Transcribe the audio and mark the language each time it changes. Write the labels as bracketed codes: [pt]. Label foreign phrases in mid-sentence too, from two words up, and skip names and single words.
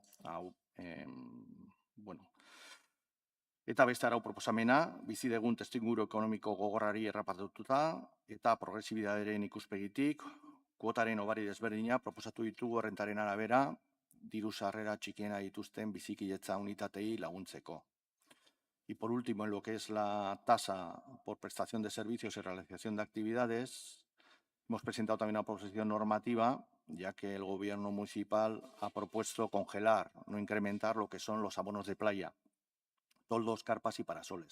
[eu] Eta beste arau proposamena, bizi dugun testuinguru ekonomiko gogorrari errapatuta eta progresibitatearen ikuspegitik, kuotaren obari desberdina proposatu ditugu errentaren arabera, diru sarrera txikiena dituzten bizikiletza unitatei laguntzeko. [es] Y por último, en lo que es la tasa por prestación de servicios y realización de actividades, hemos presentado también una proposición normativa, ya que el gobierno municipal ha propuesto congelar, no incrementar lo que son los abonos de playa, toldos, carpas y parasoles.